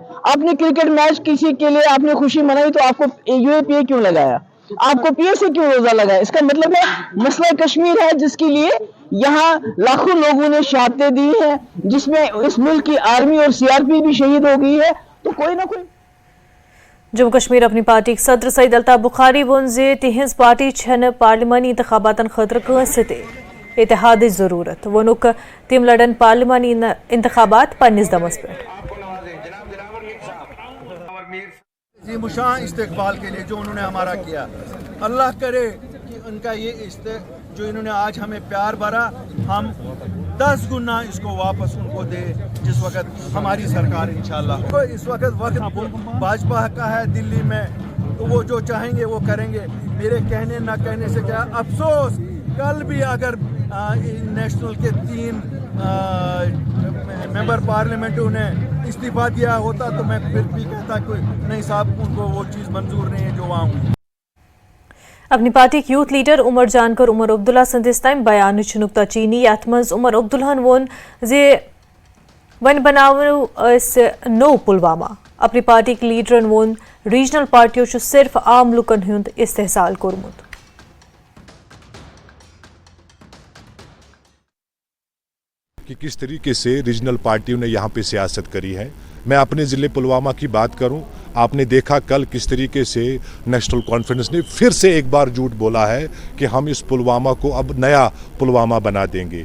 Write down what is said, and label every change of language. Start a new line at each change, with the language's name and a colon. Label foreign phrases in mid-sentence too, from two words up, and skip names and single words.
Hindi: आपने क्रिकेट मैच किसी के लिए आपने खुशी मनाई तो आपको यूएपीए क्यों लगाया, आपको पीए से क्यों रोजा लगाया? इसका मतलब है मसला कश्मीर है जिसके लिए यहाँ लाखों लोगों ने शहादतें दी हैं, जिसमें इस मुल्क की आर्मी और सीआरपी भी शहीद हो गई है। तो कोई ना कोई
Kashmiri: जम्मू कश्मीर अपनी पार्टी सदर सईद अल्ताफ बुखारी वोन जे तिहंज पार्टी छन पार्लिमानी इंतखाबातन खतर कंसे ते इत्तेहाद जरूरत, वोनुक तिम लड़न पार्लिमानी इंतखाबात पन्निस दमस पे।
Hindi: मुशाह इस्तेकबाल के लिए जो उन्होंने हमारा किया, अल्लाह करे कि उनका ये जो इन्होंने आज हमें प्यार भरा, हम 10 गुना इसको वापस उनको दे जिस वक्त हमारी सरकार इंशाल्लाह। तो इस वक्त भाजपा का है दिल्ली में, तो वो जो चाहेंगे वो करेंगे। मेरे कहने ना कहने से क्या अफसोस, कल भी अगर नेशनल के 3 मेंबर पार्लियामेंट उन्हें इस्तीफा दिया होता तो मैं फिर भी कहता कि नहीं साहब, उनको वो चीज़ मंजूर नहीं है जो वहाँ हुई।
Kashmiri: अपनी पार्टी के यूथ लीडर उमर जानकर उमर अब्दुल्ला संदिस तम बयान नुक्ता चीनी यथ मज उमर अब्दुल्लाहन वोन जे वन बनाव नो पुलवामा। अपनी पार्टी के लीडरन वोन रीजनल पार्टियों सिर्फ आम लुकन हुंद इस्तेहसाल कोरमुत।
Hindi: कि किस तरीके से रीजनल पार्टियों ने यहाँ पे सियासत करी है। मैं अपने ज़िले पुलवामा की बात करूं, आपने देखा कल किस तरीके से नेशनल कॉन्फ्रेंस ने फिर से एक बार झूठ बोला है कि हम इस पुलवामा को अब नया पुलवामा बना देंगे।